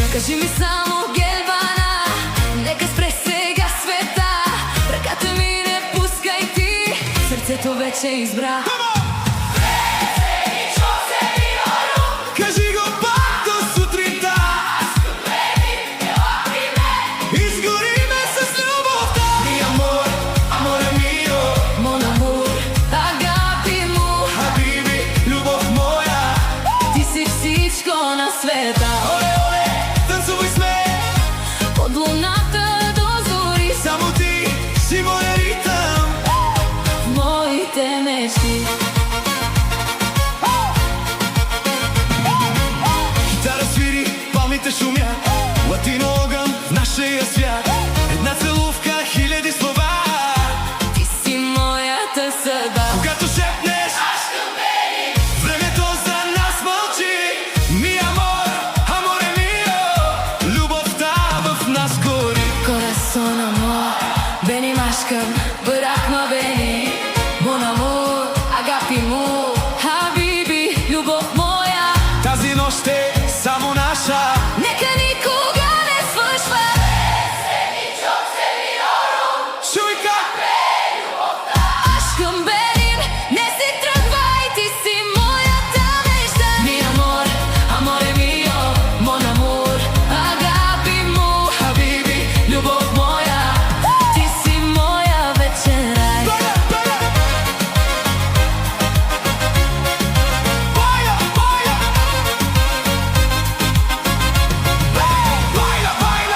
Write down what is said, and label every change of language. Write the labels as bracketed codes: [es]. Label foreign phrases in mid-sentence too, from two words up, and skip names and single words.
[bg] Кажи ми само гелбана, нека спре сега света. Ръката ми не пускай ти, сърцето вече избра. Кажи го пак до сутринта, изгориме с любовта. [es] Mi amor, [it] amore mio, [fr] Mon amour, [el] αγάπη μου, [bg] habibi, любов моя. ти си всичко на света. Оле, оле, танцувай с мен, Под луната до зори, само ти си моя ритъм. в моите мечти. Гитара свири, палмите шумят, латино огън в нашия свят. Една целувка, хиляди слова. Ти си моята съдба. Когато шепнеш, времето за нас мълчи. [es] Mi amor, [it] amore mio, [bg] любовта в нас гори. [es] Corazón amor, [tr] beni aşkım, bırakma beni. [fr] Mon amour, [el] αγάπη μου, [fr] habibi, [bg] любов моя. Тази нощ е само наша. Нека никога не свършва. Чуй как [tr] Aşkım benim, [bg] не си тръгвай, ти си моята мечта. [es] Mi amor, [it] amore mio, [fr] mon amour, [el] αγάπη μου, habibi, [bg] любов моя. Ти си моя вечен рай. Бая, бая, бая, бая, бая, бая.